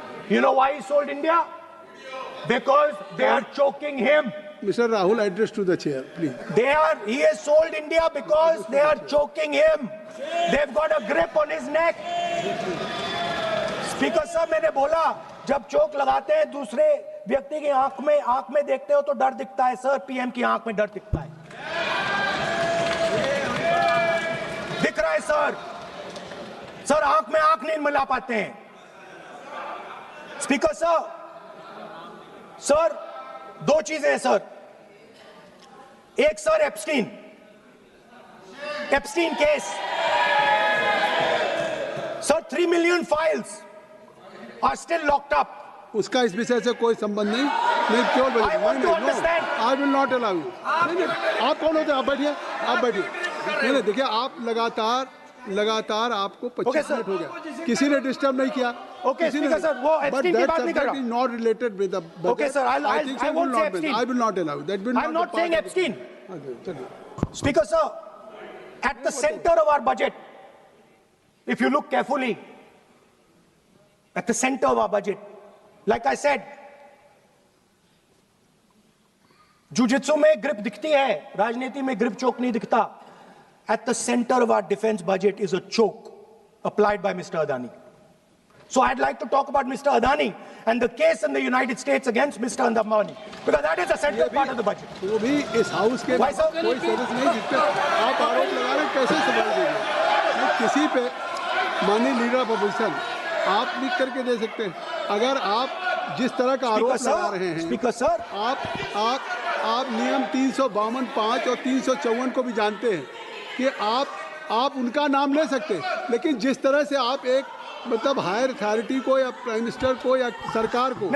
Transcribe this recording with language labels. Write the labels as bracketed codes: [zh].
[en] You know why he sold India? Because they are choking him. Mr. Rahul, address to the chair, please. He has sold India because they are choking him. They've got a grip on his neck. Speaker sir, [hi] मैंने बोला जब चोक लगाते हैं दूसरे व्यक्ति की आंख में देखते हो तो डर दिखता है सर, पीएम की आंख में डर दिखता है. दिख रहा है सर आंख में आंख नहीं मिला पाते हैं. स्पीकर सर दो चीजें हैं सर. एक sir Epstein case. [en] Sir, 3 million files are still locked up. [hi] उसका इस विषय से कोई संबंध नहीं। नहीं केवल [en] I want to understand. I will not allow you. [hi] नहीं आप कौन होते हैं? आप बैठिए, आप बैठिए। नहीं देखिए, आप लगातार आपको 25 मिनट हो गया, किसी ने डिस्टर्ब नहीं किया। [en] Okay, Speaker sir, [hi] वो abstain की बात नहीं कर रहा। [en] is not related with the budget. Okay, sir, I won't say abstain. I will not allow. That will I'm not saying abstain. [hi] चलिए। [en] Speaker sir, at the center of our budget, if you look carefully, at the center of our budget, like I said, jujitsu [hi] में grip दिखती है, राजनीति में grip choke नहीं दिखता. [en] At the center of our defense budget is a choke applied by Mr. Adani. So I'd like to talk about Mr. Adani and the case in the United States against Mr. Ambani, because that is a central part of the budget. [hi] वो भी इस house के [en] Why, sir? [hi] कोई सदस्य नहीं जिसपे आप आरोप लगा रहे हैं, कैसे सवाल देंगे? किसी पे माननीय लीडर ऑफ अपोजिशन आप लिख करके दे सकते हैं। अगर आप जिस तरह का आरोप लगा रहे हैं, स्पीकर सर, आप नियम 352, 5 और 354 को भी जानते हैं कि आप उनका नाम ले सकते हैं, लेकिन जिस तरह से आप एक मतलब हायर अथॉरिटी को या प्राइम मिनिस्टर को या सरकार को